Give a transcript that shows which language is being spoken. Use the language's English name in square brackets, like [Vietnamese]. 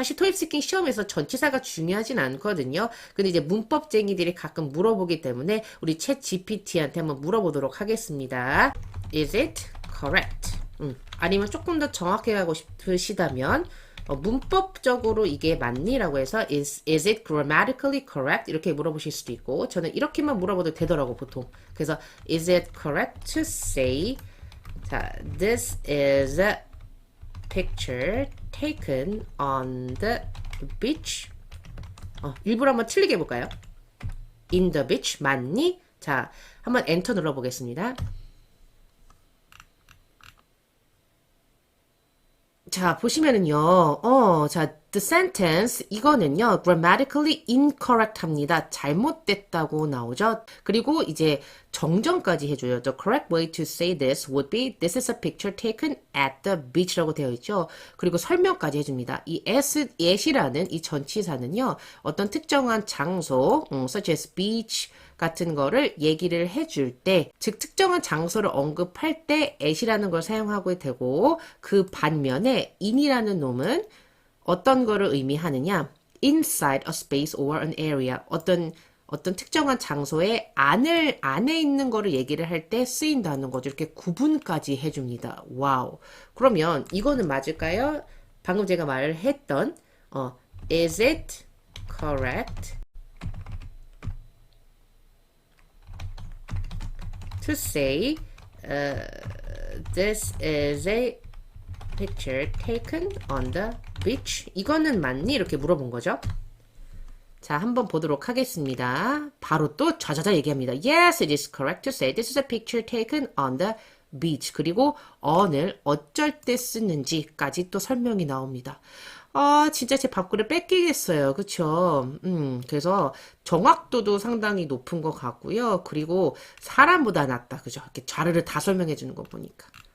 [Korean] 사실 토익 스피킹 시험에서 전치사가 중요하진 않거든요. 근데 이제 문법쟁이들이 가끔 물어보기 때문에 우리 챗 GPT한테 한번 물어보도록 하겠습니다. [English] Is it correct? [Korean] 아니면 조금 더 정확하게 하고 싶으시다면 문법적으로 이게 맞니? 라고 해서 [English] is it grammatically correct? [Korean] 이렇게 물어보실 수도 있고 저는 이렇게만 물어봐도 되더라고 보통. 그래서 [English] is it correct to say 자, this is a picture taken on the beach [Korean] 일부러 한번 틀리게 해볼까요? in the beach 맞니? 자, 한번 엔터 눌러보겠습니다. 자, 보시면은요, 자, [English] the sentence, [Korean] 이거는요, [English] grammatically incorrect [Korean] 합니다. 잘못됐다고 나오죠. 그리고 이제 정정까지 해줘요. [English] The correct way to say this would be, this is a picture taken at the beach [Korean] 라고 되어 있죠. 그리고 설명까지 해줍니다. 이 at이라는 이 전치사는요, 어떤 특정한 장소, [English] such as beach, [Korean] 같은 거를 얘기를 해줄 때, 즉 특정한 장소를 언급할 때 at이라는 걸 사용하고 되고 그 반면에 in이라는 놈은 어떤 거를 의미하느냐? [English] inside a space or an area. [Korean] 어떤 특정한 장소의 안에 있는 거를 얘기를 할 때 쓰인다는 거죠. 이렇게 구분까지 해줍니다. 와우. 그러면 이거는 맞을까요? 방금 제가 말했던 [English] is it correct to say this is a picture taken on the beach? [Korean] 이거는 맞니? 이렇게 물어본 거죠. 자, 한번 보도록 하겠습니다. 바로 또 좌자자 얘기합니다. [English] Yes, it is correct to say this is a picture taken on the beach. [Korean] 그리고 on을 어쩔 때 쓰는지까지 또 설명이 나옵니다. 아, 진짜 제 밥그릇 뺏기겠어요. 그쵸? 그래서 정확도도 상당히 높은 것 같고요. 그리고 사람보다 낫다. 그죠? 이렇게 좌르르 다 설명해 주는 거 보니까.